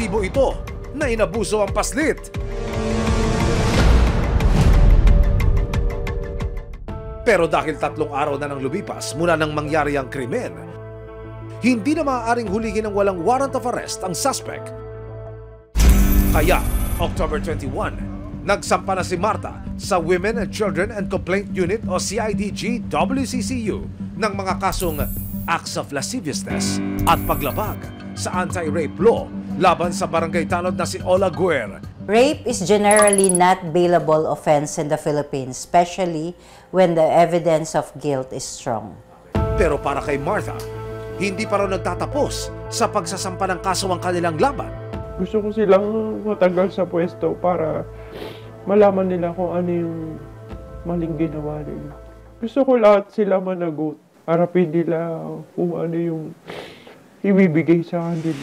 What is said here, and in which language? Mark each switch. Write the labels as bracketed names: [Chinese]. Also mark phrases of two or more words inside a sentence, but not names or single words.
[Filipino] Resibo ito na inabuso ang paslit. Pero dahil 3 araw na nang lumipas mula nang mangyari ang krimen, hindi na maaaring hulihin ng walang [English] warrant of arrest [Filipino] ang suspect. Kaya, October 21, nagsampa na si Martha sa Women and Children and Complaint Unit o CIDG WCCU ng mga kasong [English] acts of lasciviousness [Filipino] at paglabag sa [English] anti-rape law [Filipino] laban sa barangay tanod na si Ola Guer. [English] Rape is generally not bailable offense in the Philippines, especially when the evidence of guilt is strong. [Filipino] Pero para kay Martha, hindi pa raw nagtatapos sa pagsasampa ng kaso ang kanilang laban. Gusto ko silang matanggal sa pwesto para malaman nila kung ano yung maling ginawa nila. Gusto ko lahat sila managot. Harapin nila kung ano yung ibibigay sa kanila.